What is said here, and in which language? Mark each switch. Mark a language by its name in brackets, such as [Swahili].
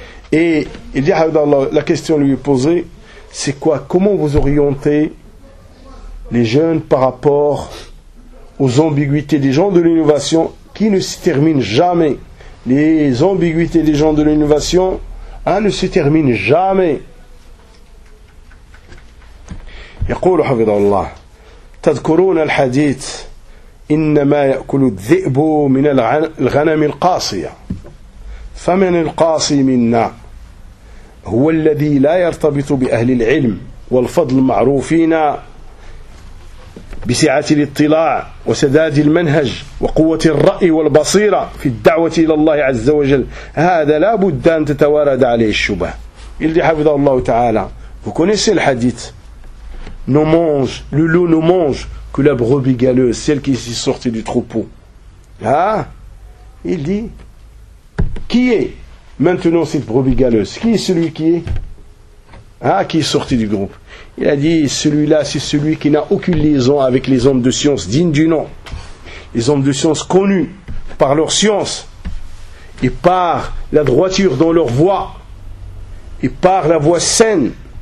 [French] et il dit Abdallah, la question lui est posée, c'est quoi, comment vous orientez les jeunes par rapport aux ambiguïtés des gens de l'innovation qui ne se terminent jamais, les ambiguïtés des gens de l'innovation ne se terminent jamais. [Arabic] يقول حفظ الله تذكرون الحديث إنما يأكل الذئب من الغنم القاصية فمن القاصي منا هو الذي لا يرتبط بأهل العلم والفضل المعروفين بسعة الاطلاع وسداد المنهج وقوة الرأي والبصيرة في الدعوة إلى الله عز وجل هذا لا بد أن تتوارد عليه الشبه يلدي حفظ الله تعالى فكنس الحديث [French] ne mange, le loup ne mange que la brebis galeuse, celle qui est sortie du troupeau. Ah, il dit, qui est maintenant cette brebis galeuse? Qui est celui qui est? Ah, qui est sorti du groupe? Il a dit, celui-là, c'est celui qui n'a aucune liaison avec les hommes de science dignes du nom. Les hommes de science connus par leur science et par la droiture dans leur voix et par la voix saine.